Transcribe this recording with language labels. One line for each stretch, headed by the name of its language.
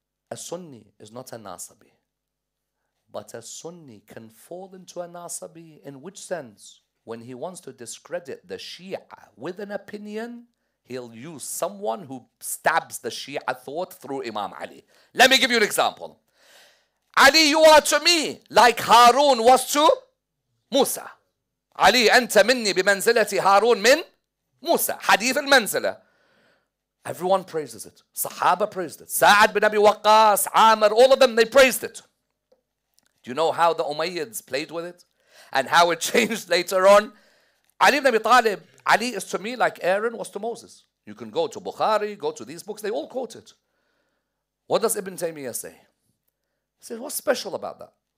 English: A Sunni is not a Nasabi. But a Sunni can fall into a Nasabi in which sense? When he wants to discredit the Shia with an opinion, he'll use someone who stabs the Shia thought through Imam Ali. Let me give you an example. Ali, you are to me like Harun was to Musa. Ali,
Arabic: أنت مني بمنزلة هارون من
English: Musa. Hadith al-Manzila. Everyone praises it. Sahaba praised it. Sa'ad bin Abi Waqqas, Ammar, all of them, they praised it. Do you know how the Umayyads played with it? And how it changed later on? Ali ibn Abi Talib, Ali is to me like Aaron was to Moses. You can go to Bukhari, go to these books, they all quote it. What does Ibn Taymiyyah say? He says, what's special about that?